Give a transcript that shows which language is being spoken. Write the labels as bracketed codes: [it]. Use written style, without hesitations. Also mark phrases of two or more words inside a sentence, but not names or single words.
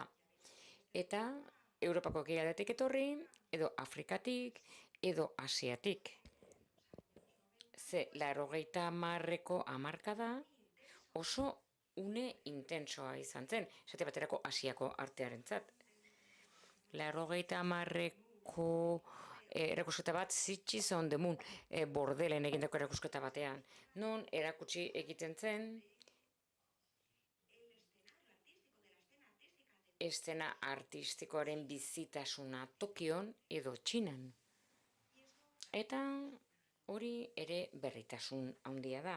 [eu] Eta Europako ekialdetik etorri, edo Afrikatik, edo Asiatik. Ze, 80ko hamarkada oso une intensoa izan zen, esate baterako Asiako artearentzat. 80ko erakusketa bat Sitges on the Moon, Bordelen egindako erakusketa batean. Non erakutsi egiten zen eszena artistikoaren bizitasuna Tokion edo Txinan. Eta hori ere berritasun handia da.